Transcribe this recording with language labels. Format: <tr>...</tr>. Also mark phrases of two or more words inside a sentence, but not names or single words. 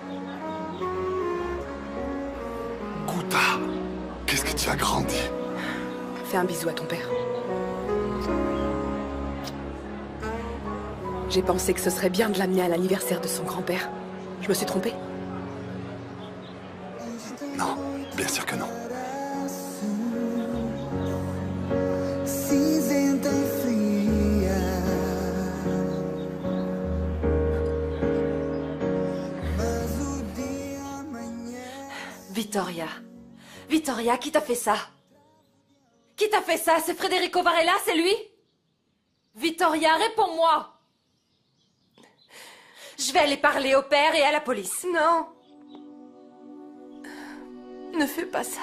<fr>Kouta, qu'est-ce que tu as grandi? Fais un bisou à ton père. J'ai pensé que ce serait bien de l'amener à l'anniversaire de son grand-père. Je me suis trompée? Non, bien sûr que non.</fr> <pt>Cinzenta e fria, mas o dia amanhece.</pt> <fr>Victoria. Victoria, qui t'a fait ça? Qui t'a fait ça? C'est Federico Varela, c'est lui? Victoria, réponds-moi! Je vais aller parler au père et à la police. Non. Ne fais pas ça.</fr>